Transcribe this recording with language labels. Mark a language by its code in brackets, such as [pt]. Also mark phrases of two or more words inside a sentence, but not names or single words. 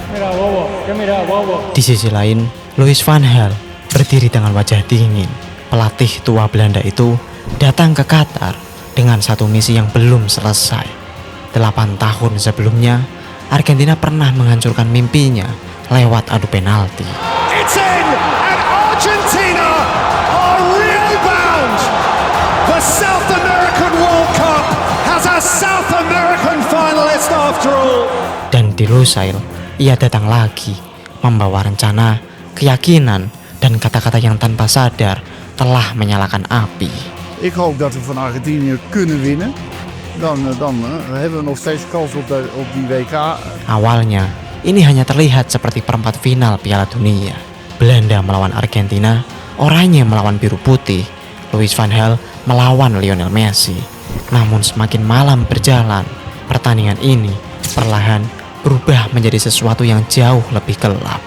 [id] Di sisi lain, Louis van Gaal berdiri dengan wajah dingin. Pelatih tua Belanda itu datang ke Qatar dengan satu misi yang belum selesai. 8 tahun sebelumnya, Argentina pernah menghancurkan mimpinya lewat adu penalti. [en] It's in, and Argentina are real bound. The South American World Cup has a South American finalist after all. [id] Dan di Lusail, ia datang lagi, membawa rencana, keyakinan, dan kata-kata yang tanpa sadar telah menyalakan api. [nl] Ik hoop dat we van Argentinië kunnen winnen. Dan hebben we nog steeds kans op die WK. [id] Awalnya, ini hanya terlihat seperti perempat final Piala Dunia. Belanda melawan Argentina, Oranye melawan Biru Putih, Louis van Gaal melawan Lionel Messi. Namun semakin malam berjalan, pertandingan ini perlahan berubah menjadi sesuatu yang jauh lebih gelap.